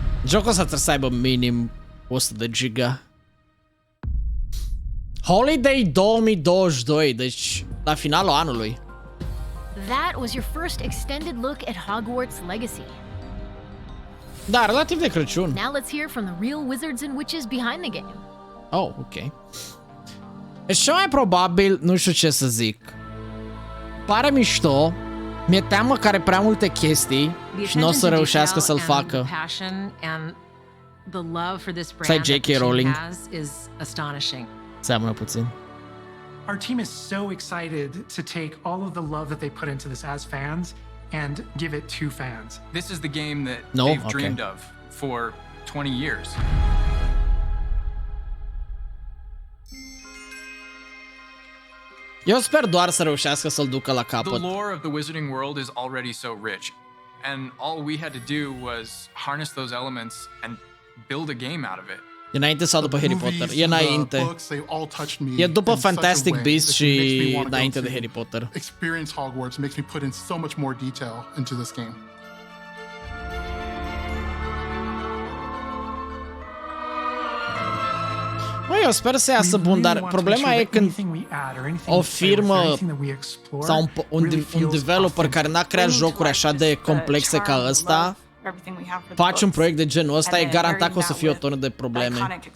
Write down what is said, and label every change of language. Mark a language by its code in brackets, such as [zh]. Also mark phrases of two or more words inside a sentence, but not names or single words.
[ro] Jocul ăsta trebuie să aibă minim 100 de giga. Holiday 2022, deci la finalul anului. [en] That was your first extended look at Hogwarts Legacy. [ro] Da, relativ de Crăciun. [en] Now let's hear from the real wizards and witches behind the game. [ro] Oh, ok. Deci cel mai probabil, nu știu ce să zic. Pare mișto. Mi-e teamă că are prea multe chestii și nu o să reușească să-l facă. Stai J.K. Rowling. Seamănă puțin. [en] Our team is so excited to take all of the love that they put into this as fans and give it to fans. This is the game that they've dreamed of for 20 years. [ro] Eu sper doar să reușească să-l ducă la capăt. [en] The lore of the Wizarding world is already so rich, and all we had to do was harness those elements and build a game out of it. [ro] E înainte sau după Harry Potter? E înainte. E după Fantastic Beasts și înainte de Harry Potter. [en] Experience Hogwarts makes me put in so much more detail into this game. [ro] Băi, eu sper să iasă bun, dar problema e când o firmă sau un developer care n-a creat jocuri așa de complexe ca ăsta faci un proiect de genul ăsta, e garantat că o să fie o tonă de probleme.